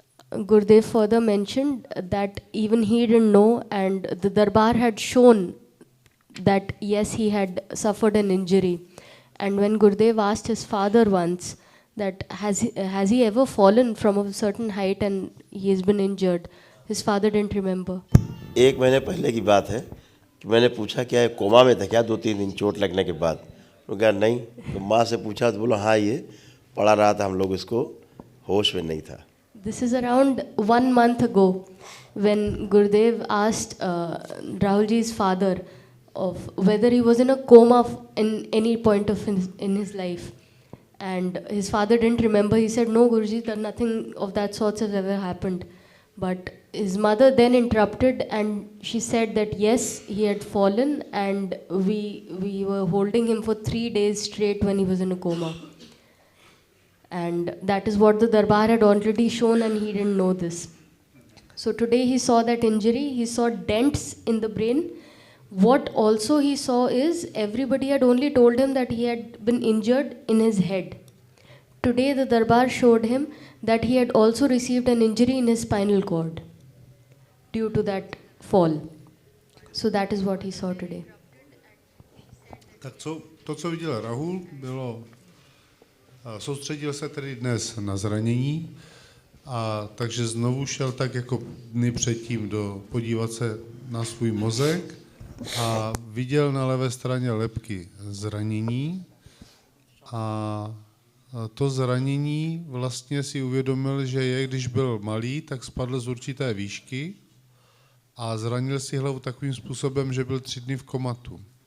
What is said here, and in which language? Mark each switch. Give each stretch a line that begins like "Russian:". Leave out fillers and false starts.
English: Gurudev further mentioned that even he didn't know, and the Darbar had shown that yes, he had suffered an injury. And when Gurudev asked his father once that has he ever fallen from a certain height and he has been injured, his father didn't remember.
Hindi: 1 महीने पहले की बात है कि मैंने पूछा क्या है कोमा में था क्या 2-3 दिन चोट लगने के बाद, वो कहा नहीं। तो माँ से पूछा तो बोला हाँ ये पढ़ा रहा था, हम लोग इसको होश में नहीं था।
English: This is around 1 month ago when Gurudev asked Rahulji's father of whether he was in a coma in any point of in his life, and his father didn't remember. He said, "No, Guruji, that nothing of that sort has ever happened." But his mother then interrupted and she said that yes, he had fallen and we were holding him for 3 days straight when he was in a coma. And that is what the Darbar had already shown and he didn't know this. So today he saw that injury, he saw dents in the brain. What also he saw is everybody had only told him that he had been injured in his head. Today the Darbar showed him that he had also received an injury in his spinal cord due to that fall. So that is what he saw today.
Czech: Tak to, co viděl Rahul, bylo, soustředil se tedy dnes na zranění, a takže znovu šel tak jako dny předtím podívat se na svůj mozek a viděl na levé straně lebky zranění, a to zranění vlastně si uvědomil, že když byl malý, tak spadl z určité výšky a zranil si hlavu takovým způsobem, že byl 3 dny v komatu.